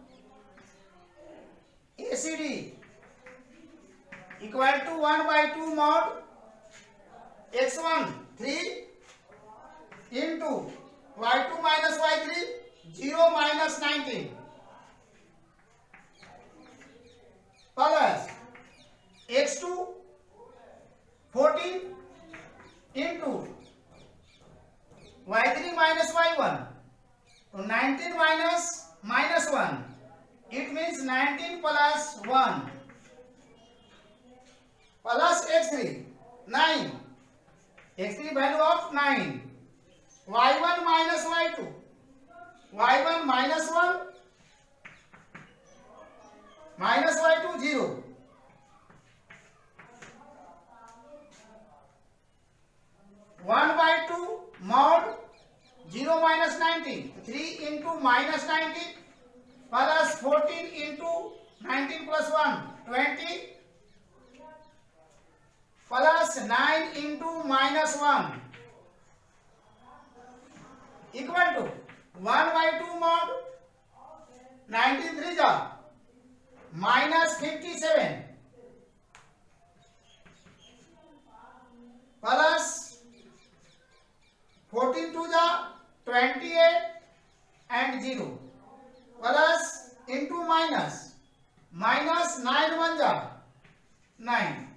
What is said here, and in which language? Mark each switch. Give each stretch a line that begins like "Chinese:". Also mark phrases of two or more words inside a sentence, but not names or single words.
English: ACD equal to 1/2 mod x1 3 into y2 minus y3 0 minus 19 plus x2 14 into y3 minus y1, तो 19 minus -1, it means 19 plus 1 plus x3 9, x3 value of 9, y1 minus y2, y1 minus 1 minus y2 0, 1/2 mod 0 minus 19, 3 into minus 19 plus 14 into 19 plus 1 20 plus 9 into minus 1 equal to 1/2 mod 19 3 जा minus 57 plus 14 2 जा 28 and 0 plus into minus 9 1 जा 9,